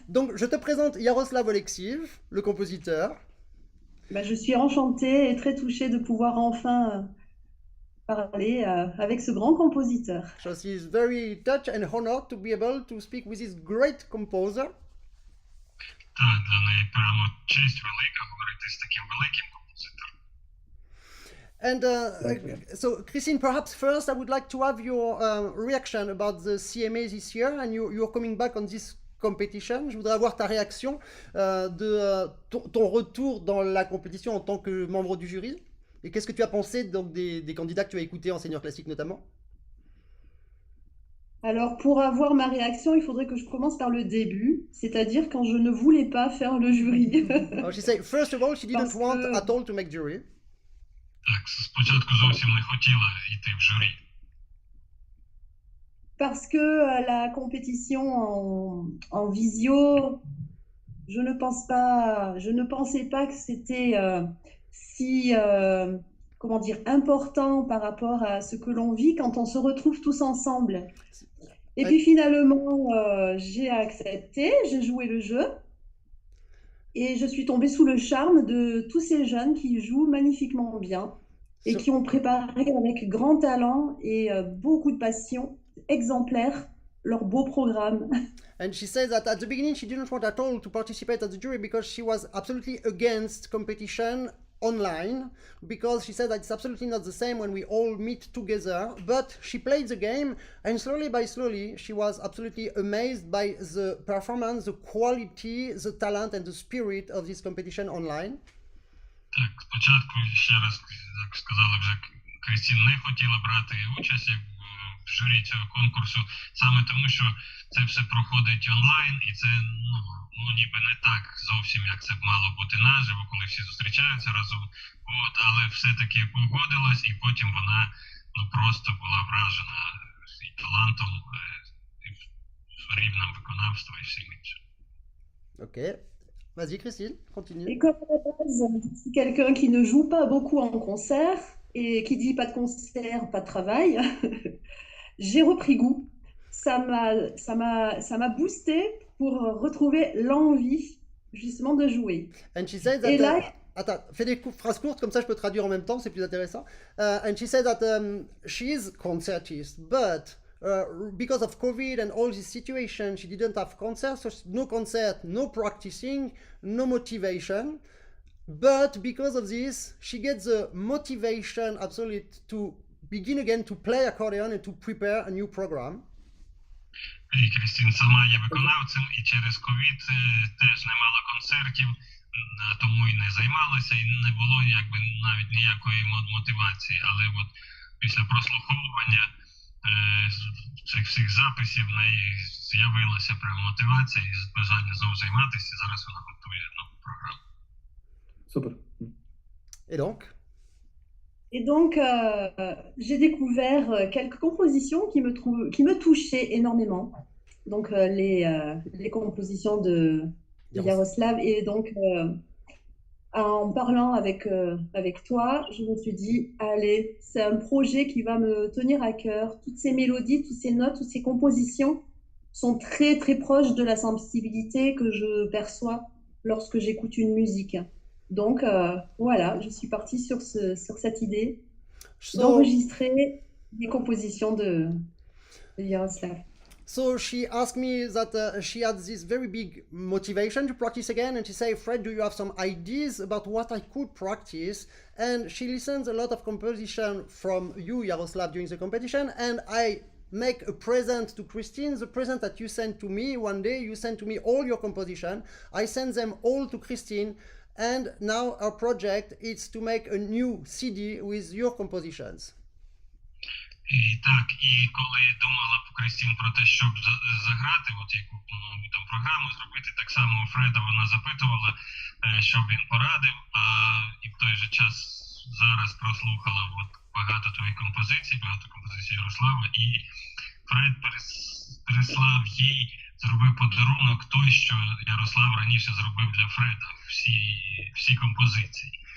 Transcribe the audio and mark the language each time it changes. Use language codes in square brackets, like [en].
[fr] Donc je te présente Yaroslav OLEKSIV, le compositeur. Ben, je suis enchantée et très touchée de pouvoir enfin parler avec ce grand compositeur. [en] So she's very touched and honored to be able to speak with this great composer. [uk] Так, для неї прямо честь велика говорити з таким великим композитором. [en] And so, Christine, perhaps first I would like to have your reaction about the CMA this year, and you're coming back on this competition. [fr] Je voudrais avoir ta réaction de ton retour dans la compétition en tant que membre du jury. Et qu'est-ce que tu as pensé donc, des candidats que tu as écoutés en senior classique notamment? Alors, pour avoir ma réaction, il faudrait que je commence par le début, c'est-à-dire quand je ne voulais pas faire le jury. [en] She said, first of all, she didn't want [fr] que- [en] at all to make jury. [uk] Так, спочатку зовсім не хотіла йти в журі. [fr] Parce que la compétition en visio, je ne pensais pas que c'était si comment dire, important par rapport à ce que l'on vit quand on se retrouve tous ensemble. Et puis finalement, j'ai accepté, j'ai joué le jeu et je suis tombée sous le charme de tous ces jeunes qui jouent magnifiquement bien et qui ont préparé avec grand talent et beaucoup de passion exemplaire leur beau programme. [en] And she said that at the beginning she didn't want at all to participate at the jury because she was absolutely against competition online, because she said that it's absolutely not the same when we all meet together. But she played the game, and slowly by slowly she was absolutely amazed by the performance, the quality, the talent and the spirit of this competition online. [uk] Так, спочатку ще раз, як сказали вже, Крістін не хотіла брати участь в журі цього конкурсу, саме тому, що це все проходить онлайн, і це ну ніби не так зовсім, як це б мало бути наживо, коли всі зустрічаються разом. От, але все-таки погодилась, і потім вона просто була вражена і талантом, і рівнем виконавства і всім іншим. [fr] Ok. Vas-y Christine, continue. Et comme à la base, je suis quelqu'un qui ne joue pas beaucoup en concert, et qui dit pas de concert, pas de travail, j'ai repris goût. Ça m'a boosté pour retrouver l'envie justement de jouer. [en] And she said that. [fr] Et là, attends, fais des phrases courtes comme ça je peux traduire en même temps, c'est plus intéressant. [en] And she said that she is concertist, but because of COVID and all this situation, she didn't have concerts, so no concert, no practicing, no motivation. But because of this, she gets the motivation absolute to begin again to play accordion and to prepare a new program. [uk] І Крістін сама є виконавцем, і через ковід теж не мало концертів, тому і не займалася, і не було якби навіть ніякої мотивації. Але от після прослуховування В цих всіх записів в неї з'явилася прям мотивація і бажання знову займатися. Зараз вона готує нову програму. Супер. [fr] Et donc? Et donc, j'ai découvert quelques compositions qui me touchaient énormément. Donc, les compositions de Yaroslav. Et donc, en parlant avec toi, je me suis dit, allez, c'est un projet qui va me tenir à cœur. Toutes ces mélodies, toutes ces notes, toutes ces compositions sont très, très proches de la sensibilité que je perçois lorsque j'écoute une musique. Donc, voilà, je suis partie sur cette idée d'enregistrer les compositions de Yaroslav. [en] So she asked me that she had this very big motivation to practice again, and she said, Fred, do you have some ideas about what I could practice? And she listens a lot of composition from you, Yaroslav, during the competition, and I make a present to Christine, the present that you sent to me. One day you sent to me all your composition. I send them all to Christine, and now our project is to make a new CD with your compositions. [uk] І так, і коли я думала Крістін про те, щоб заграти, от яку там програму зробити, так само у Фреда вона запитувала, щоб він порадив, і в той же час зараз прослухала от багато твоїх композицій, багато композицій Ярослава, і Фред переслав їй, зробив подарунок той, що Ярослав раніше зробив для Фреда, всі композиції.